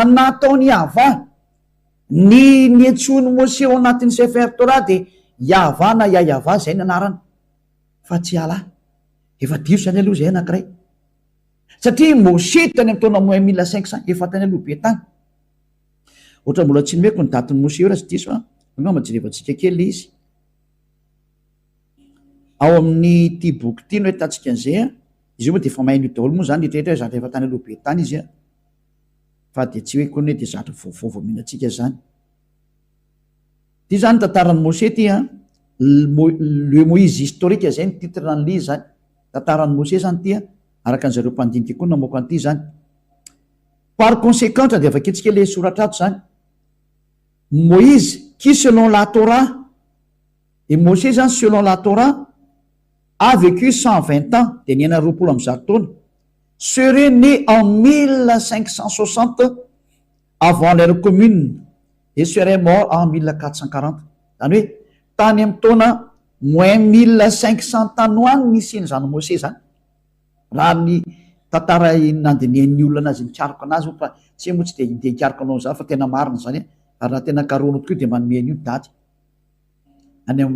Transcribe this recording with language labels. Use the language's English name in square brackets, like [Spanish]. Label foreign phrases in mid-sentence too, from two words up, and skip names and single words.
[Malagasy] nataony YAHVAH ny etsony Moshe ao anatin'ny sefertora de YAHVAH na YAHVAH zay ny anarany fa tsy ala efa diso zany aloha zay anankiray satria Moshe tany amin'ny taona moins 1500 efa tany aloha be tany ohatra mbola tsy nomeko ny datiny Moshe io raha tsy diso a majerevantsika kely izy ao amin'ny ty boky ty no hitantsika an'izay a izy io moa de efa mahaino daholo moa zany rehetrarehetra zatra efa tany aloha be tany izy a fa de tsy hoe koa hoe de zatra vaovao mihinantsika zany ty zany tantarany Moshe ty a le [French] Moïse historique [Malagasy] zay ny titre ny lizy zany tantarany Moshe zany ty a araka an'zareo mpandinika koa namoaka an'ity zany [French] par conséquent [Malagasy] de avaketsika le soratra ato zany [French] Moïse qui selon la Torah et [Malagasy] Moshe zany [French] selon la Torah a vécu 120 ans [Malagasy] de niaina 20 am'zaro taona [French] serait né en 1560 avant l'ère commune et serait mort en 1440 [Malagasy] zany hoe tany amin'ny taona moins 1500 tanoany nisy zany Moshe zany raha ny tantara nandinihan'ny olona anazy nikariko anazy fa tsy moa tsy de hikariko anao zany fa tena marina zany ary raha tena karoana tokoa de manomeny io daty any amin'ny